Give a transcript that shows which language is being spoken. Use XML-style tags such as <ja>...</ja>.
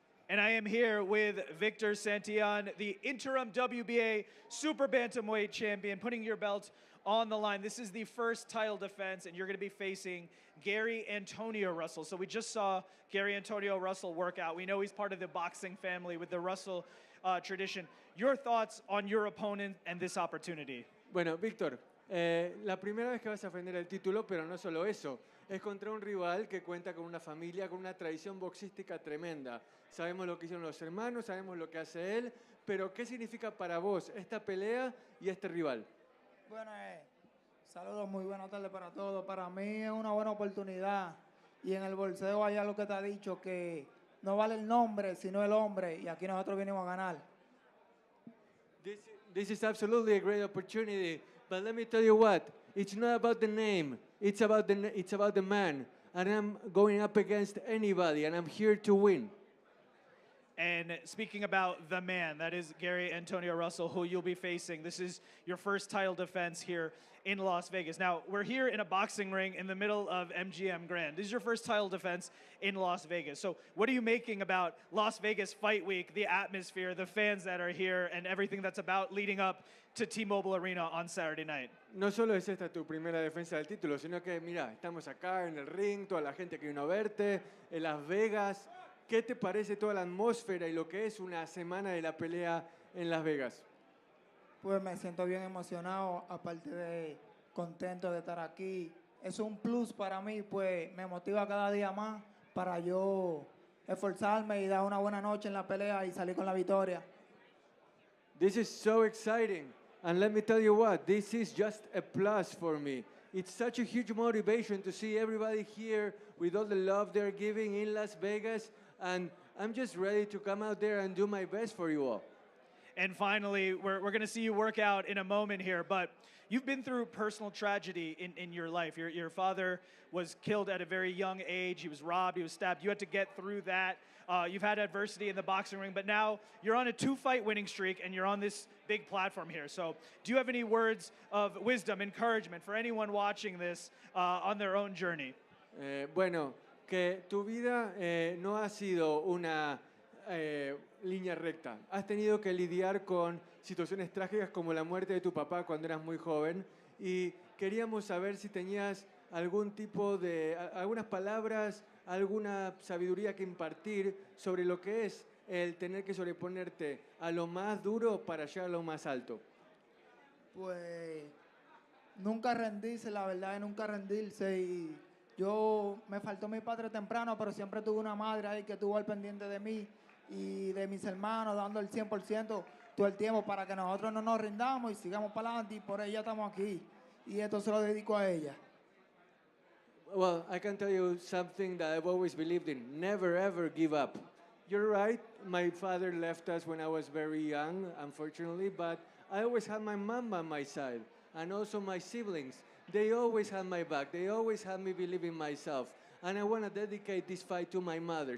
<en>And I am here with Victor Santillan, the interim WBA Super Bantamweight champion, putting your belt on the line. This is the first title defense, and you're going to be facing Gary Antonio Russell. So we just saw Gary Antonio Russell work out. We know he's part of the boxing family with the Russell tradition. Your thoughts on your opponent and this opportunity?</en> <es>Bueno, Víctor, la primera vez que vas a defender el título, pero no solo eso, es contra un rival que cuenta con una familia, con una tradición boxística tremenda. Sabemos lo que hicieron los hermanos, sabemos lo que hace él, pero ¿qué significa para vos esta pelea y este rival? Bueno, saludos, muy buenas tardes para todos. Para mí es una buena oportunidad y en el bolseo hay algo que te ha dicho que no vale el nombre, sino el hombre, y aquí nosotros venimos a ganar.</es> <en>This is absolutely a great opportunity, but let me tell you what, it's not about the name, it's about the man, and I'm going up against anybody, and I'm here to win. And speaking about the man, that is Gary Antonio Russell, who you'll be facing. This is your first title defense here in Las Vegas. Now, we're here in a boxing ring in the middle of MGM Grand. This is your first title defense in Las Vegas. So what are you making about Las Vegas Fight Week, the atmosphere, the fans that are here, and everything that's about leading up to T-Mobile Arena on Saturday night?</en> <es>No solo es esta tu primera defensa del título, sino que, mira, estamos acá en el ring, toda la gente que vino a verte, en Las Vegas. ¿Qué te parece toda la atmósfera y lo que es una semana de la pelea en Las Vegas? Pues me siento bien emocionado, aparte de contento de estar aquí. Es un plus para mí, pues me motiva cada día más para yo esforzarme y dar una buena noche en la pelea y salir con la victoria.</es> <en>This is so exciting. And let me tell you what, this is just a plus for me. It's such a huge motivation to see everybody here with all the love they're giving in Las Vegas. And I'm just ready to come out there and do my best for you all. And finally, we're going to see you work out in a moment here, but you've been through personal tragedy in your life. Your father was killed at a very young age. He was robbed. He was stabbed. You had to get through that. You've had adversity in the boxing ring, but now you're on a 2-fight winning streak, and you're on this big platform here. So do you have any words of wisdom, encouragement for anyone watching this on their own journey?</en> <es>Bueno, que tu vida no ha sido una línea recta. Has tenido que lidiar con situaciones trágicas como la muerte de tu papá cuando eras muy joven y queríamos saber si tenías algún tipo de, algunas palabras, alguna sabiduría que impartir sobre lo que es el tener que sobreponerte a lo más duro para llegar a lo más alto. Pues nunca rendirse, la verdad es nunca rendirse. Y yo me faltó mi padre temprano, pero siempre tuve una madre ahí que estuvo al pendiente de mí y de mis hermanos, dando el 100% todo el tiempo para que nosotros no nos rindamos y sigamos para adelante, y por ella estamos aquí. Y esto se lo dedico a ella.</es> <en>Well, I can tell you something that I've always believed in. Never, ever give up. You're right. My father left us when I was very young, unfortunately, but I always had my mom by my side, and also my siblings. They always had my back. They always had me believe in myself. And I want to dedicate this fight to my mother.</en>